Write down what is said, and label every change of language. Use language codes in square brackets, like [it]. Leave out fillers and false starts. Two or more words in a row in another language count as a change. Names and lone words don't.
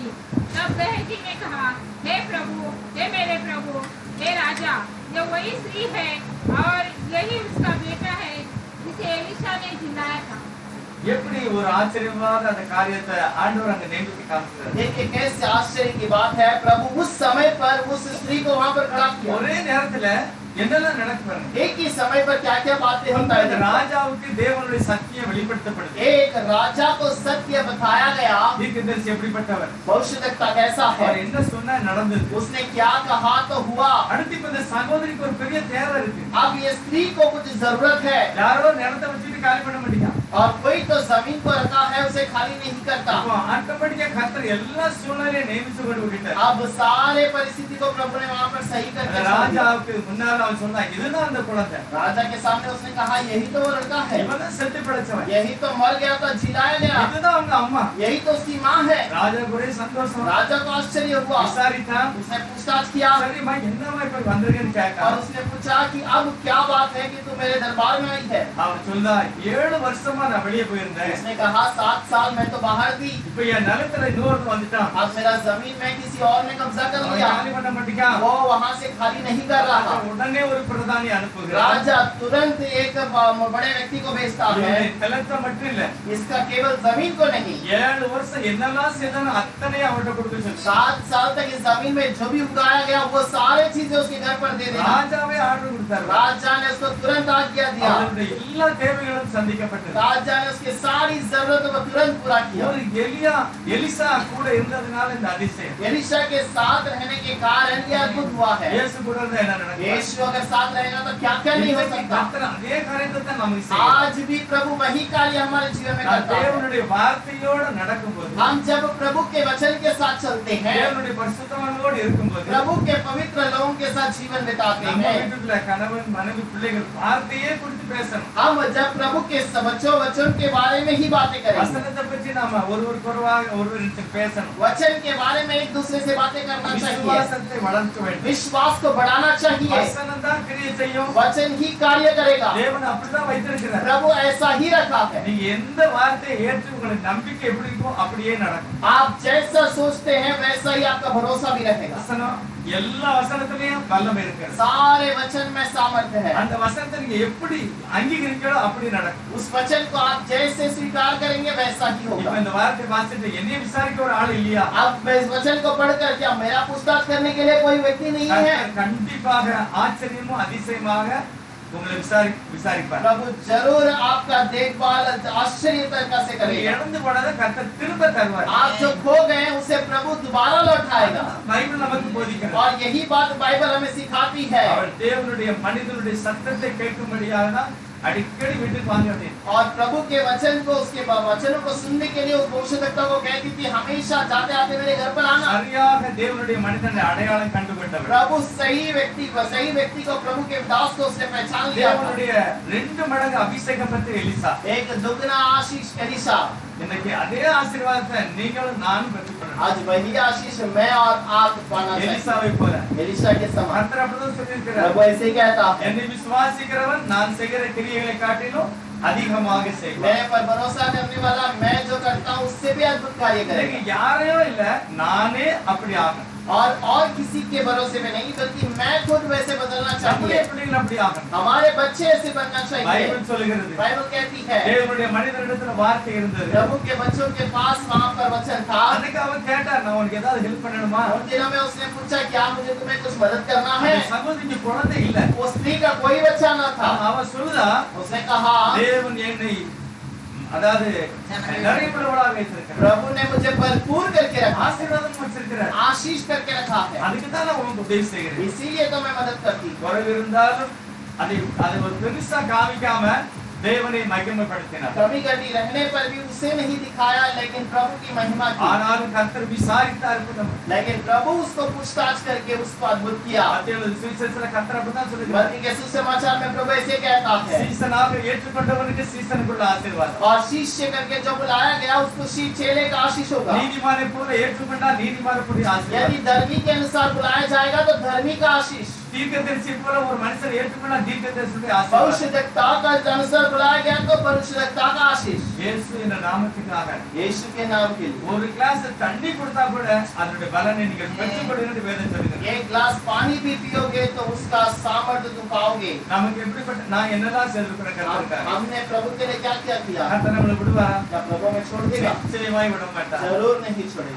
[hi] तब गेहजी ने कहा, हे प्रभु, हे मेरे प्रभु, हे राजा, ये वही स्त्री है और यही उसका बेटा है जिसे एलिशा ने जिलाया था। [ta] எப்படி ஒரு ஆச்சரியமான அந்த காரியத்தை ஆண்டவர் அங்க நியமித்து காமிச்சார். [hi] देखिए कैसे आश्चर्य की बात है, प्रभु उस समय पर उस स्त्री को वहां पर खड़ा किया। [ta] ஒரே நேரத்துல என்னெல்லாம் நடக்குது? [hi] एक ही समय पर क्या क्या बातें होता है। [ta] ராஜாவுக்கு தேவனுடைய சத்தியம் வெளிப்படுத்தப்படுது. [hi] एक राजा को सत्य बताया गया, [ta] தீர்க்கதரிசி எப்படிப்பட்டவர், [hi] भविष्यवक्ता कैसा है, [ta] அவர் என்ன சொன்னா நடந்தது. [hi] उसने क्या कहा तो हुआ। [ta] அடுத்து இப்ப இந்த சகோதரிக்கு ஒரு பெரிய தேவை இருக்கு. [hi] अब ये स्त्री को कुछ जरूरत है, [ta] யாரோ நிலத்தை வச்சுட்டு காலி பண்ண மாட்டீங்க. [hi] और कोई तो जमीन को रखा है उसे खाली नहीं करता। [ta] அப்போ ஆட்டோமேட்டிக்கா கர்த்தர் எல்லா சூழ்நிலையும் நியமிச்சு கொண்டு விட்டார். [hi] अब सारे परिस्थिति को प्रभु ने वहां पर सही करके छोड़ दिया। [ta] ராஜாவுக்கு முன்னால அவன் சொன்னா, இதுதான் அந்த குழந்தை, [hi] राजा के सामने उसने कहा, यही तो वो लड़का है, [ta] இவன் செத்து படைச்சவன், [hi] यही तो मर गया था, जिलाया गया, [ta] இதுதான் அவங்க அம்மா. [hi] यही तो उसकी माँ है। [ta] ராஜா ஒரே சந்தோஷம். [hi] राजा को आश्चर्य हुआ, [ta] விசாரித்தான். [hi] उसने पूछताछ किया [ta] சரிம்மா என்னம்மா இப்ப வந்திருக்கேன்னு கேட்டா, [hi] और उसने पूछा कि अब क्या बात है कि तू मेरे दरबार में आई है। [ta] அவன் சொல்றா, 7 வருஷமா நான் வெளியே போயிருந்தேன், [hi] उसने कहा 7 साल मैं तो बाहर थी, [ta] இப்ப என் நிலத்துல இன்னொருத்தன் வந்துட்டான், [hi] अब मेरा जमीन में किसी और ने कब्जा कर [ta] அவன் [hi] लिया, [ta] காலி பண்ண மாட்டேங்கான். [hi] वो वहां से खाली नहीं कर रहा। [ta] உடனே ஒரு பிரதானி அனுப்புகிறார். [hi] राजा तुरंत एक बड़े व्यक्ति को भेजता है, [ta] நிலத்தை மட்டும் இல்ல, [hi] इसका केवल जमीन को नहीं, [ta] 7 வருஷம் என்னெல்லாம் செய்தானோ அத்தனை அவன்கிட்ட கொடுத்து சொல்லு. [hi] 7 साल तक इस जमीन में जो भी उगाया गया वो सारे चीजें उसके घर पर दे देना। [ta] ராஜாவே ஆர்டர் கொடுத்தாரு. [hi] राजा ने उसको तुरंत आज्ञा दिया, [ta] அவனுடைய எல்லா தேவைகளும் சந்திக்கப்பட்டது. [hi] राजा ने उसकी सारी जरूरत को तुरंत तुरंत पूरा किया। [ta] ஒரு எலிசா கூட இருந்ததுனால இந்த அதிசயம். [hi] एलिशा के साथ रहने के कारण यह अद्भुत हुआ है। [ta] இயேசு கூட இருந்தா என்ன நடக்கும்? [hi] यीशु अगर साथ रहेगा तो क्या क्या नहीं हो सकता। [ta] கர்த்தர் அதே காரியத்தை தான் நமக்கு செய்வார். [hi] आज भी प्रभु वही कार्य हमारे जीवन में करता है। [ta] தேவனுடைய வார்த்தையோட நடக்கும்போது, [hi] हम जब प्रभु के वचन के साथ चलते हैं, [ta] தேவனுடைய பரிசுத்தவான்களோடு இருக்கும்போது, [hi] प्रभु के पवित्र लोगों के साथ जीवन बिताते [ta] நம்ம [hi] हैं, [ta] வீட்டுக்குள்ள கணவன் மனைவி பிள்ளைகள் வார்த்தையே குறித்து பேசணும். [hi] हम जब प्रभु के वचन के बारे में ही बातें करेंगे। [ta] வசனத்தை பற்றி நாம ஒருவருக்கு பேசணும். [hi] वचन के बारे में एक दूसरे से बातें करना चाहिए। [ta] விசுவாசத்தை வளர்க்க வேண்டும். [hi] विश्वास को बढ़ाना चाहिए। [ta] வசனம் தான் கிரியை செய்யும். [hi] वचन ही कार्य करेगा। [ta] தேவன் அப்படிதான் வைத்திருக்கிறார். [hi] प्रभु ऐसा ही रखा है। [ta] நீங்க எந்த வார்த்தையை ஏற்று உங்களுக்கு நம்பிக்கை எப்படி இருக்கோ அப்படியே நடக்கும். [hi] आप जैसा सोचते हैं वैसा ही आपका भरोसा भी रहेगा। [ta] வசனம் எல்லா வசனத்திலயும் வல்லமை இருக்கு. [hi] सारे वचन में सामर्थ्य है। [ta] அந்த வசனத்தை நீங்க எப்படி அங்கீகரிக்கிறோ அப்படி நடக்கும். [hi] उस वचन को आप जैसे स्वीकार करेंगे वैसा ही [ta] இப்ப [hi] होगा। [ta] இந்த வார்த்தை வாசிட்டு என்னைய விசாரிக்க ஒரு ஆள் இல்லையா? [hi] अब इस वचन को पढ़कर क्या मेरा पूछताछ करने के लिए कोई व्यक्ति नहीं है? [ta] கண்டிப்பாக ஆச்சரியமும் அதிசயமாக உங்களை விசாரிப்பார். [hi] प्रभु जरूर आपका देखभाल आश्चर्य तरीका से [ta] நீங்க [hi] करेगा। [ta] இழந்து போனதை கர்த்தர் திரும்ப தருவார். [hi] आप जो खो गए हैं उसे प्रभु दोबारा लौटाएगा। [ta] பைபிள் நமக்கு போதிக்கிறது. [hi] और यही बात बाइबल हमें सिखाती है। [ta] அவர் தேவனுடைய மனிதனுடைய சத்தத்தை கேட்கும்படியாக தான் அடிக்கடி வீட்டுக்கு வாங்க வந்தேன். [hi] और प्रभु के वचन को उसके वचनों को सुनने के लिए उस भविष्यवक्ता को कहती थी हमेशा जाते आते मेरे घर पर आना। [ta] சரியாக தேவனுடைய மனிதனை அடையாளம் கண்டுபிடித்தவர். [hi] प्रभु सही व्यक्ति को प्रभु के दास को उसने पहचान लिया। [ta] தேவனுடைய 2 மடங்கு அபிஷேகம் பெற்ற எலிசா. [hi] एक दुगना आशीष एलिशा। [ta] இன்னைக்கு அதே ஆசீர்வாதத்தை நீங்களும் நானும் பெற்றுக்கொள்ளணும். [hi] आज वही आशीष मैं और आप पाना चाहिए। [ta] எலிசாவை போல. [hi] एलिशा के समान [ta] கர்த்தர் அப்படிதான் சொல்லியிருக்கிறார். [hi] प्रभु ऐसे ही कहता है [ta] என்னை விசுவாசிக்கிறவன் நான் செய்கிற கிரியைகளை காட்டிலும் அதிகமாக செய்வான். [hi] मेरे पर भरोसा करने वाला मैं जो करता हूँ उससे भी अद्भुत कार्य करेगा। [ta] இன்னைக்கு யாரையோ இல்ல நானே அப்படி ஆகணும். [hi] और किसी के भरोसे में नहीं बल्कि मैं खुद वैसे बदलना [ta] நம்முடைய [hi] चाहिए। [ta] பிள்ளைகள் அப்படி ஆகணும். [hi] हमारे बच्चे ऐसे बनना चाहिए। [ta] பைபிள் சொல்லுகிறது. [hi] बाइबल कहती है [ta] தேவனுடைய மனிதனிடத்துல வார்த்தை இருந்தது. [hi] प्रभु के बच्चों के पास वहाँ पर वचन था। [ta] அன்னைக்கு அவன் கேட்டார் நான் உனக்கு ஏதாவது ஹெல்ப் பண்ணணுமா? [hi] उन दिनों में उसने पूछा क्या मुझे तुम्हें कुछ मदद करना है? [ta] அந்த சகோதரிக்கு குழந்தை இல்ல. [hi] उस स्त्री का कोई बच्चा न था। [ta] அவன் சொல்லுதா [hi] उसने कहा [ta] தேவன் என்னை அதாவது நிறைவுள்ளவளாக வைத்திருக்கிறார். [hi] प्रभु ने मुझे भरपूर करके रखा, [ta] ஆசீர்வாதம் வச்சிருக்கிறார். [hi] आशीष करके रखा है, [ta] அதுக்கு தான் நான் உனக்கு உதவி செய்கிறேன். [hi] इसीलिए तो मैं मदद करती हूँ। [ta] குறைவு இருந்தாலும் அதை ஒரு பெருசா காமிக்காம தேவனை மகிமைப்படுத்தினார். [hi] कमी कटी रहने पर भी उसे नहीं दिखाया लेकिन प्रभु की महिमा की। [ta] ஆனாலும் கர்த்தர் விசாரித்தார். [hi] लेकिन प्रभु उसको पूछताछ करके उसको अद्भुत किया। [ta] மத்தேயு சுவிசேஷத்துல கர்த்தர் அப்படிதான் சொல்லுகிறார். [hi] मत्ती के सुसमाचार में प्रभु ऐसे कहता है [ta] சீசனாக ஏற்றுக்கொண்டவனுக்கு சீசனுக்குள்ள ஆசீர்வாதம். [hi] और शिष्य करके जो बुलाया गया उसको चेले का आशीष होगा। [ta] நீதிமானை போல ஏற்றுக்கொண்டா நீதிமான கூடிய ஆசீர்வாதம். [hi] यदि धर्मी के अनुसार बुलाया जाएगा तो धर्मी का आशीष। [ta] தீர்க்கதரிசி போல ஒரு மனுஷன் ஏற்றுக்கொண்டா தீர்க்கதரிசியுடைய ஆசீர்வாதம். [hi] भविष्यद्वक्ता का अनुसार बुलाया गया तो भविष्यद्वक्ता का आशीष। [ta] இயேசு என்ற நாமத்துக்காக [hi] यीशु के नाम के लिए [ta] ஒரு கிளாஸ் தண்ணி கொடுத்தா கூட அதனுடைய பலனை நீங்கள் பெற்றுக்கொள்ளுங்கள் வேதம் சொல்லுகிறது. [hi] एक गिलास पानी भी पियोगे तो उसका सामर्थ्य तुम पाओगे। [ta] நமக்கு எப்படிப்பட்ட நான் என்னதான் செய்திருக்கிறேன் கர்த்தருக்காக. [hi] हमने प्रभु के लिए क्या क्या किया? [ta] கர்த்தர் நம்மளை விடுவாரா? [hi] क्या प्रभु हमें छोड़ देगा? [ta] நிச்சயமாய் விட மாட்டார். [hi] जरूर नहीं छोड़ेगा।